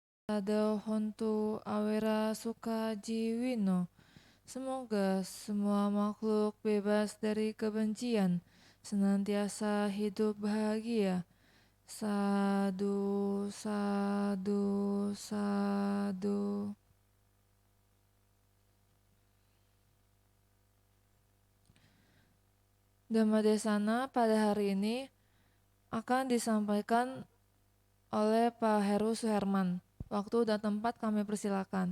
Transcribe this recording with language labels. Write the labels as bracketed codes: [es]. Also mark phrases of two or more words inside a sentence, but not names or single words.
[pi] Ada hontu awera suka jiwino. [id] Semoga semua makhluk bebas dari kebencian, senantiasa hidup bahagia. Sadu, sadu, sadu. Dhammadesana pada hari ini akan disampaikan oleh Pak Heru Suherman. Waktu dan tempat kami persilakan.